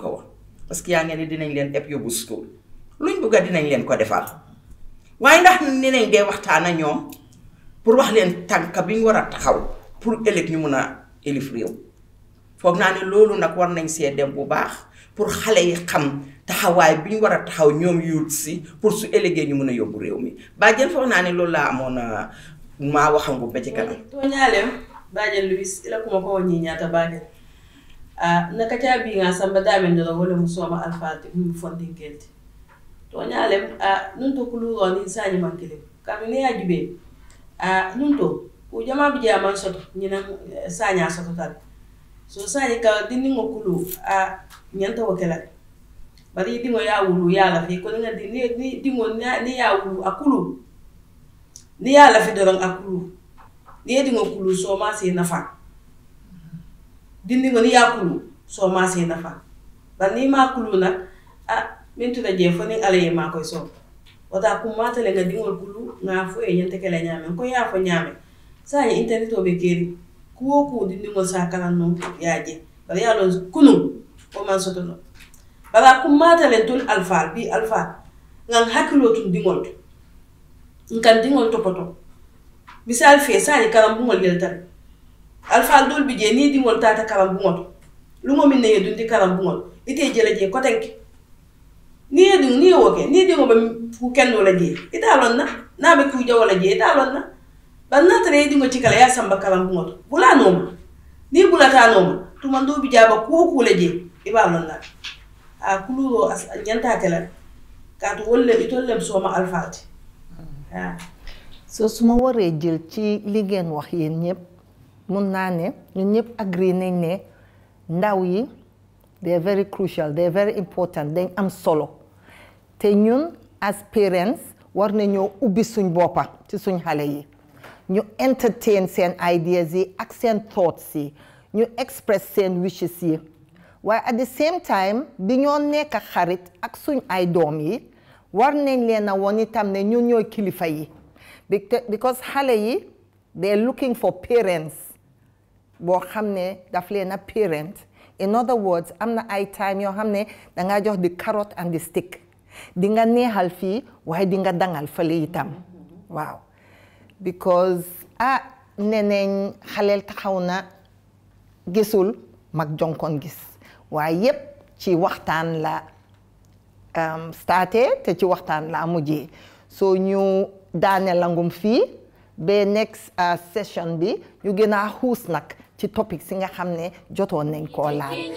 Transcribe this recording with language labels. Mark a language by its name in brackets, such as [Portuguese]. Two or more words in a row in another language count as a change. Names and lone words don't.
[Wolof] ko woon [French] parce que [Wolof] yaa ngeen ni dinañ leen eb yóbbu school luñ bëgga dinañ leen ko defal waaye ndax ni nañ dee waxtaan ak ñoom pour wax leen tànk bi ñu war a taxaw pour ëllëg ñu mun a élif réew foog naa ne loolu nag war nañ see dem bu baax pour xale yi xam taxawaay bi ñu war a taxaw ñoom yuut si pour su ëllëgee ñu mun a yóbbu réew mi Badiane foog naa ne loolu laa amoon maa waxam bu ba ci kanam [Mandingo] toñalem Badiane Louise ila kuma ko woni ñaata Badiane nakata bi nga samba damen do wala musoma alfati mu fondinkelti toñalem nun to kulugo ni sañi mankele kam ne yajibe nun to o jama bi jama soto ñina saña soto tal so sañi ka dinni ngo kulu ñanta wakela bari dingo ya wulu ya la fi ko nga ni dingo ni ya wulu akulu ni ya la fi doron akulu ni dingo kulu so ma se nafa dinni ngo ni ya kulu so ma se nafa ba ni ma kulu na min tuda je fo ni alaye ma koy so wata ku mata le nga dingo kulu nga fo e ñanta kala ñame ko ya fo ñame sañi internet o be keri ku dinni ngo sa kala non yaaje bari ya lon kunu o man soto no bala ku mata le tul alfa bi alfa ngan hakilo tun dingol nkan dingol topoto misal fe sañi karam bu ngol yeltal alfa dol bi je ni dingol tata karam bu ngol lu mo min ne dundi karam bu ngol ite jele je ko tanki ni edu ni woke ni dingo ba fu kendo la je ita lon na be ku jawala je ita lon na ban na tare dingo ci kala ya samba karam bu ngol bula no ni bula ta no to man do bi jaba ku la je iba lon na kulugo ñanta tela kaatu wolle itollem sooma alfaati [Wolof] so suma waree jël ci li ngeen wax yéen ñëpp mun naa ne ñun ñëpp agree nañ ne ndaw yi [English] they are very crucial they are very important [Wolof] dañ am solo te ñun [English] as parents [Wolof] war nañoo ubbi suñ boppa ci suñ xale yi ñu entertain seen ideas yi ak seen thoughts yi ñu express seen wishes yi waaye [English] at the same time [Wolof] bi ñoo nekk xarit ak suñ ay doom yi war nañ leen a woon itam ne ñun ñooy kilifa yi because xale yi [English] they looking for parents [Wolof] boo xam ne daf leen [English] a parent in other words [Wolof] am na ay time yoo xam ne dangaa jox [English] the carrot and the stick [Wolof] di nga neexal fii waaye di nga dangal fële itam waaw because neneñ xaleel taxaw na gisul mag jonkon gis waaye yépp ci waxtaan la starté te ci waxtaan la mujjee so ñu daane langum fii ba [English] next session [Wolof] bi ñu gën a xuus nag ci topic si nga xam ne jotoon nañ koo laal